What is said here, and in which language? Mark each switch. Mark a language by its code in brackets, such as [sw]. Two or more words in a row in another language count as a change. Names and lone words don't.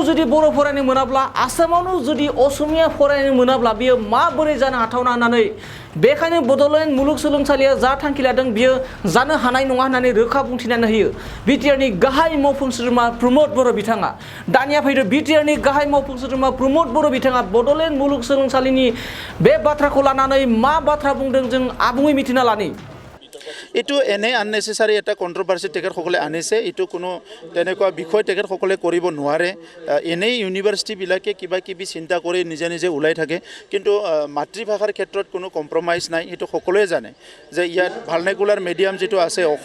[brx] जुदि बर' फरायनो मोनाब्ला आसामावनो जुदि असमिया फरायनो मोनाब्ला बियो माबोरै जानो हाथावना होननानै बेखायनो बड'लेण्ड मुलुग सोलोंसालिया जा थांखि लादों बियो जानो हानाय नङा होननानै रोखा बुंथिनानै होयो बिटिआरनि गाहाय मावफुं सोद्रोमा प्रमद बर' बिथाङा दानिया फैदो बिटिआरनि गाहाय मावफुं सोद्रोमा प्रमद बर' बिथाङा बड'लेण्ड मुलुग सोलोंसालिनि बे बाथ्राखौ लानानै मा बाथ्रा बुंदों जों आबुङै मिथिना लानि [as] এইটো এনে আননেসেসারি এটা কন্ট্রোভার্সি তেখেতসকলে আনিছে এইটো কোনো তেনেকুৱা বিষয় তেখেতসকলে কৰিব নোৱাৰে এনেই ইউনিভাৰ্চিটিবিলাকে কিবা কিবি চিন্তা কৰি নিজে নিজে ওলাই থাকে কিন্তু মাতৃভাষাৰ ক্ষেত্ৰত কোনো কম্প্ৰমাইজ নাই এইটো সকলোৱে জানে যে ইয়াত [en] vernacular medium [as] যেটো আছে